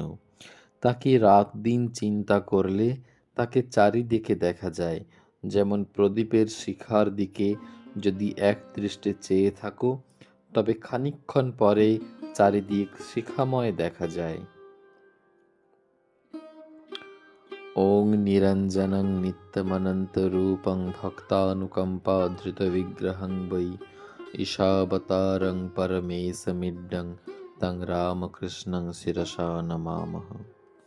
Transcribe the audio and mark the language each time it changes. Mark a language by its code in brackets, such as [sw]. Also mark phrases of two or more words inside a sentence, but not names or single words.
[bn] তাকে রাত দিন চিন্তা করলে তাকে চারিদিকে দেখা যায়। যেমন প্রদীপের শিখার দিকে যদি এক দৃষ্টে চেয়ে থাকো, তবে খানিকক্ষণ পরে চারিদিক শিখাময় দেখা যায়। [sa] ॐ निरञ्जनं नित्यमनन्तरूपं भक्तानुकम्पाधृतविग्रहं वै ईशावतारं परमेशमिड्डं तं रामकृष्णं शिरसा नमामः।